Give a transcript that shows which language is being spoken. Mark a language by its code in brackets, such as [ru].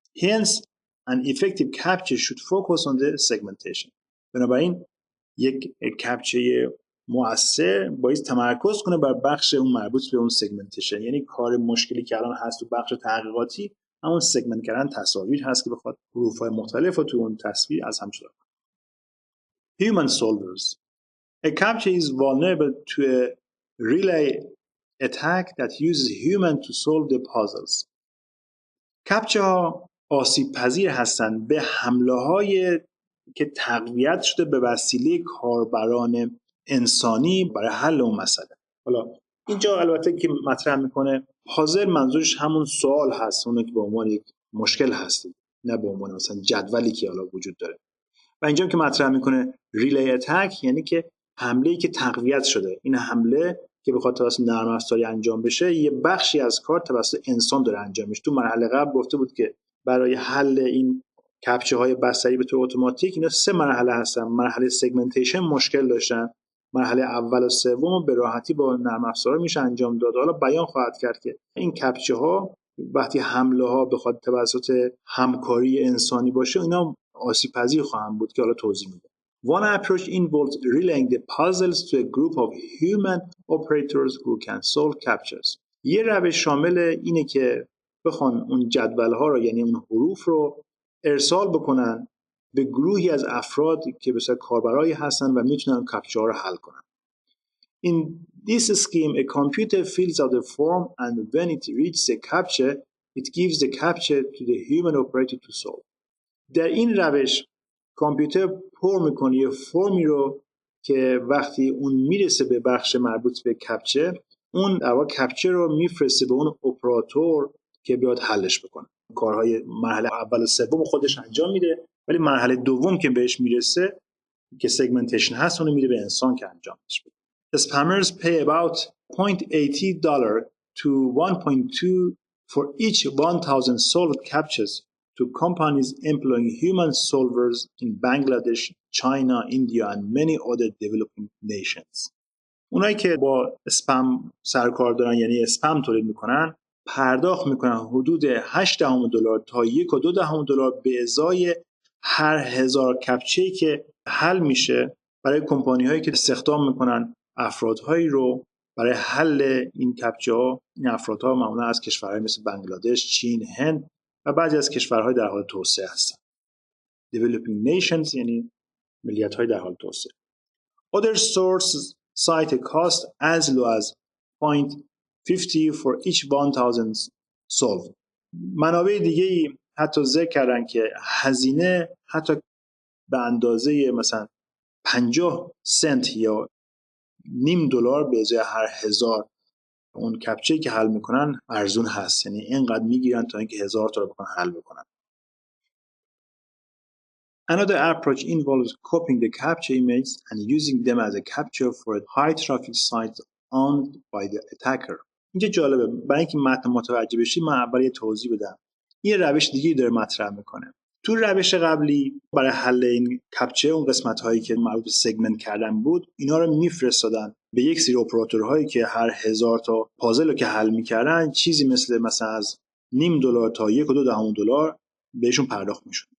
[en] Hence an effective capture should focus on the segmentation. [fa] بنابراین یک کپچه مؤثر باید تمرکز کنه بر بخش اون مربوط به اون سگمنتیشن. یعنی کار مشکلی که الان هست تو بخش تحقیقاتی همون سگمنت کردن تصاویر هست که بخواد حروف‌های مختلف رو تو اون تصویر از هم جدا کنه. [en] Human solvers. A captcha is vulnerable to a relay attack that uses human to solve the puzzles. [fa] کپچه ها آسیب پذیر هستند به حمله های که تقویت شده به وسیله کاربران انسانی برای حل اون مسئله. حالا اینجا البته که مطرح میکنه پازل، منظورش همون سوال هست، اونه که به عنوان یک مشکل هستی، نه به عنوان مثلا جدولی که حالا وجود داره. و اینجا که مطرح میکنه ریلی اتک، یعنی که حمله‌ای که تقویت شده. این حمله که بخواد توسط نرم افزاری انجام بشه، یه بخشی از کار توسط انسان داره انجام میشه. تو مرحله قبل گفته بود که برای حل این کپچه های بصری به طور اتوماتیک اینا 3 مرحله هستن. مرحله سگمنتیشن مشکل داشتن، مرحله اول و سوم به راحتی با نرم افزارا میشه انجام داد. حالا بیان خواهد کرد که این کپچه ها وقتی حمله ها بخواد توسط همکاری انسانی باشه، اینا آسیب پذیر خواهند بود که حالا توضیح میده. [en] One approach involves relaying the puzzles to a group of human operators who can solve captchas. [fa] یه روش شامل اینه که بخوان اون جدول‌ها رو، یعنی اون حروف رو ارسال بکنن به گروهی از افراد که بسیار کاربرایی هستن و میتونن کپچه ها رو حل کنن. [en] In this scheme, a computer fills out the form and when it reaches a captcha, it gives the captcha to the human operator to solve. [fa] در این روش کامپیوتر پر میکنه یه فرمی رو که وقتی اون میرسه به بخش مربوط به کپچه، اون در واقع کپچه رو میفرسته به اون اپراتور که بیاد حلش بکنه. کارهای مرحله اول و سوم خودش انجام میده، ولی مرحله دوم که بهش میرسه که سگمنتیشن هست، اون میده به انسان که انجامش بده. [en] Spammers pay about $0.80 to 1.2 for each 1,000 solved captchas to companies employing human solvers in Bangladesh, China, India and many other developing nations. [fa] اونایی که با اسپم سرکار دارن، یعنی اسپم تولید میکنن، پرداخت میکنن حدود $0.8 تا $1.2 به ازای هر 1000 کپچه‌ای که حل میشه برای کمپانی‌هایی که استخدام میکنن افرادهایی رو برای حل این کپچه ها. این افرادها معمولا از کشورهای مثل بنگلادش، چین، هند و بعضی از کشورهای در حال توسعه هستن. Developing nations یعنی ملیت‌های در حال توسعه. [en] Other sources cite a cost as low as 0.50 for each 1000 solved. [fa] منابع دیگه‌ای حتی ذکر کردن که هزینه حتی به اندازه مثلا 50 سنت یا $0.5 به ازای هر 1000 اون کپچه‌ای که حل میکنن ارزون هست. یعنی اینقدر میگیرن تا اینکه 1000 تا رو بکنن حل بکنن. [en] Another approach involves copying the captcha images and using them as a capture for a high traffic site owned by the attacker. [fa] اینجا جالبه، برای اینکه متن متوجه بشی من اول یه توضیح بدم. یه روش دیگه داره مطرح میکنه. تو روش قبلی برای حل این کپچه اون قسمت هایی که مربوط به سگمنت کردن بود اینا رو میفرستادن به یک سری اپراتورهایی که هر 1000 تا پازل رو که حل میکردن چیزی مثلا از $0.5 تا $1.2 بهشون پرداخت میشد.